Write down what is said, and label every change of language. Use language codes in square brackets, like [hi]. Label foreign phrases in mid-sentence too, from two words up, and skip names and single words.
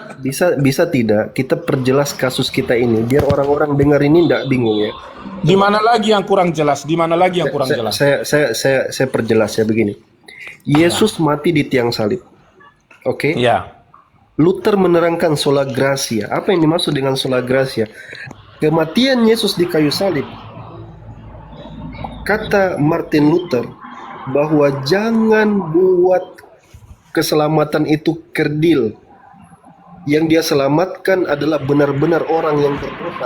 [id] bisa tidak kita perjelas kasus kita ini biar orang-orang dengar ini tidak bingung ya. di mana lagi yang kurang jelas? Di mana lagi yang kurang jelas? Saya perjelas ya begini. Yesus mati di tiang salib. Oke? Ya. Luther menerangkan [la] sola gratia. [id] Apa yang dimaksud dengan [la] sola gratia? [id] Kematian Yesus di kayu salib. Kata Martin Luther bahwa jangan buat keselamatan itu kerdil. Yang dia selamatkan adalah benar-benar orang yang berdosa.